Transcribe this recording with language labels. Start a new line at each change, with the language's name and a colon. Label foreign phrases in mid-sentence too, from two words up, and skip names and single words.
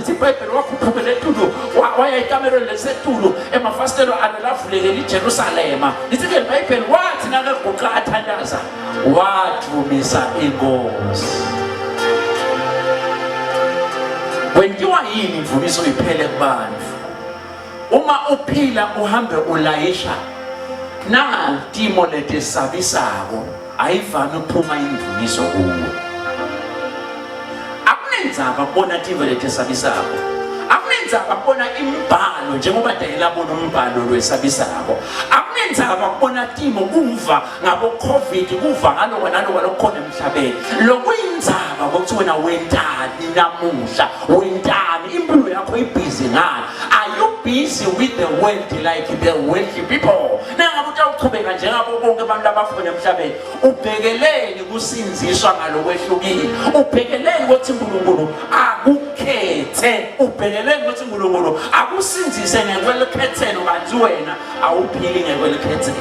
Swati: Lithi iBhayibheli wakhuphukela eTulu waya ekamerweni leseTulu emafastelo alavulekela iJerusalema. Lithi ke iBhayibheli wathi nakaguqa athandaza wathumisa inkosi. Wenziwa yini imvumiso iphele kubantu? Uma uphila uhambe ulayisha na timo letesabisako ayivami ukuphuma imvumiso kuwe. Akunenzaba kubona timo letesabisako. Akunenzaba kubona imbhalo njengoba Daniela bona umbhalo lwesabisako. Akunenzaba kubona timo kuva ngabo COVID kuva ngalokho nalokho lokukhona emhlabeni. Lokuyinzaba ukuthi wena wentani namuhla wentani impilo ngani?
English: Are you busy with the world like the wealthy people?
Swati: Nangabe utawuqhubeka njengabo bonke abantu abafuna emhlabeni, ubhekeleni kusinziswa ngalokwehlukile, ubhekeleni ukuthi uNkulunkulu akukhethe, ubhekeleni ukuthi uNkulunkulu akusinzise ngekwelikhethelo, kanti wena awuphili ngekwelikhethelo.